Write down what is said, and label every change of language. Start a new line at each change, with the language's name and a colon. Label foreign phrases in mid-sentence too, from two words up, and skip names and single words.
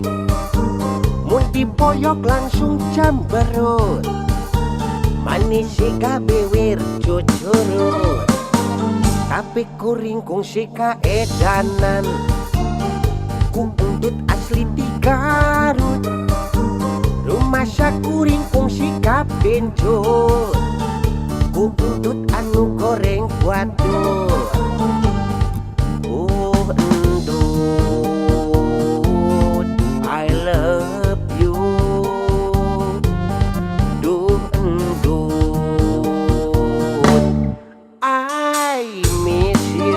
Sundanese: mun dipoyok langsung camberut, manis siga bewer cucurut, tapi kuringkung sika edanan, ku untut asli di Garut, rumah sakuringkung sika bencut, ku untut anu goreng waduk. Endut,
English: I love you. Duh endut, I miss you.